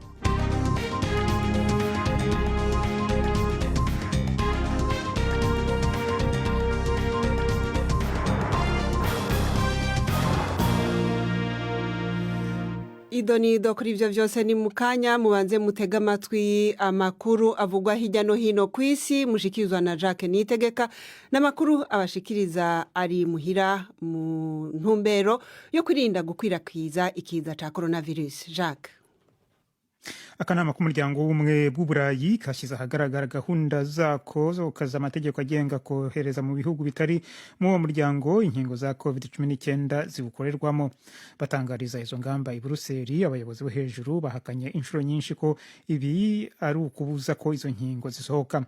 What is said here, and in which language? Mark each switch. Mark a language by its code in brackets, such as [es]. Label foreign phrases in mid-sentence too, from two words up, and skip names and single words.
[rn] Idonido kuri ivyo vyose ni mukanya mubanze mutega amatwi amakuru avugwa hirya no hino kw'isi mushikirizwa na Jacques Nitegeka n'amakuru abashikiriza ari muhira mu ntumbero yo kwirinda gukwirakwiza ikiza ca coronavirus. Jacques. Akanama k'umuryango w'ubumwe bw'Uburayi kashize ahagaragara gahunda zako zo gukaza amategeko agenga kohereza mu bihugu bitari mu uwo muryango inkingo za COVID-19 zibukorerwamo. Batangariza izo ngamba i Buruseli, abayobozi bo hejuru bahakanye inshuro nyinshi ko ibi ari ukubuza ko izo nkingo zisohoka.